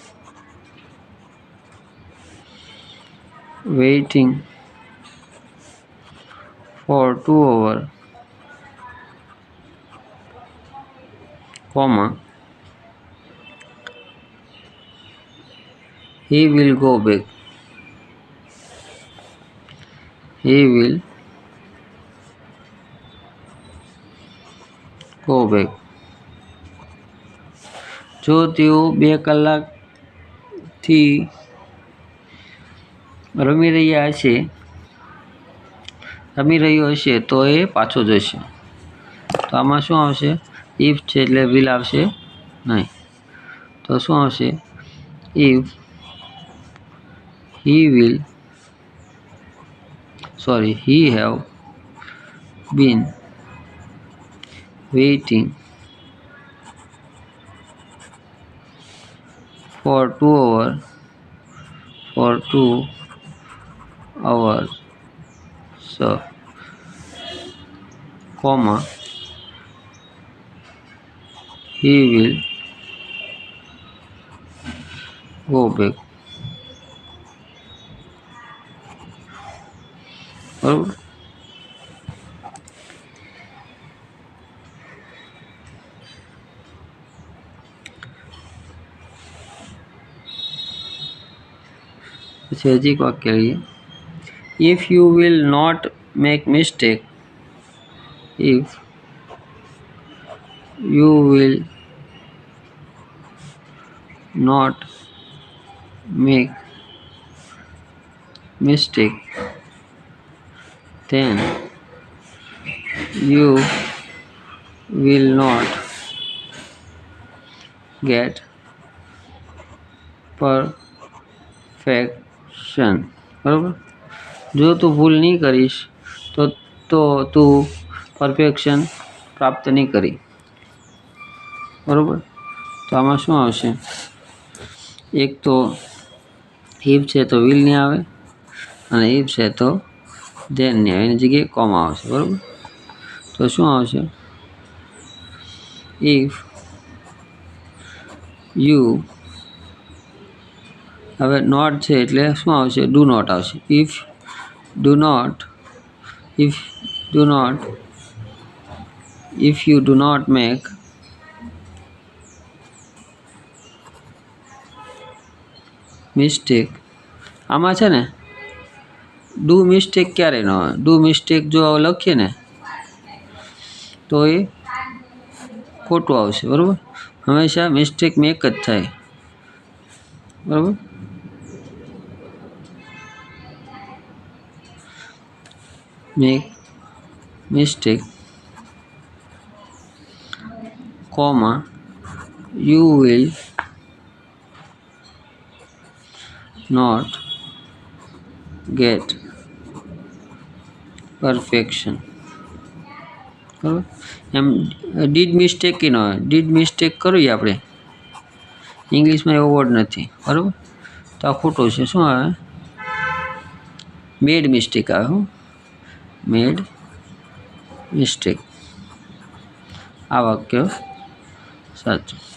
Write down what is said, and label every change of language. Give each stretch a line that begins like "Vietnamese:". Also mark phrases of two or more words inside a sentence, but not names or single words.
English: waiting for 2 hours, comma, he will go back, he will go back.
Gujarati: જો તેઓ 2 કલાકથી રમી રહ્યો હશે તો એ પાછો જશે. તો આમાં શું આવશે? ઇફ છે એટલે વિલ આવશે નહીં. તો શું આવશે?
English: if he have been waiting for 2 hours, comma, he will go back,
Gujarati: બરાબર. પછી હજી એક વાક્ય લઈએ.
English: if you will not make mistake, if you will not make mistake, then you will not get perfection,
Gujarati: બરાબર. જો તું ભૂલ નહીં કરીશ તો તું પરફેક્શન પ્રાપ્ત નહીં કરી, બરાબર. તો આમાં શું આવશે? એક તો ઇફ છે તો વિલ નહીં આવે, અને ઇફ છે તો ધેન નહીં આવે, એની જગ્યાએ કોમા આવશે, બરાબર. તો શું આવશે?
English: if you,
Gujarati: હવે નોટ છે એટલે શું આવશે?
English: do not
Gujarati: આવશે.
English: if you do not make mistake,
Gujarati: આમાં છે ને
English: do mistake
Gujarati: ક્યારે ન હોય?
English: do mistake
Gujarati: જો લખીએ ને તો એ ખોટું આવશે, બરાબર. હંમેશા
English: mistake make
Gujarati: જ થાય, બરાબર.
English: make mistake, comma, you will not get perfection.
Gujarati: બરાબર, એમ
English: did mistake
Gujarati: ન હોય,
English: did mistake
Gujarati: કરીએ આપણે, ઇંગ્લિશમાં એવો વર્ડ નથી, બરાબર, તો આ ખોટું છે. શું આવે?
English: made mistake
Gujarati: આવે. હું
English: made mistake,
Gujarati: આ વાક્ય સાચું.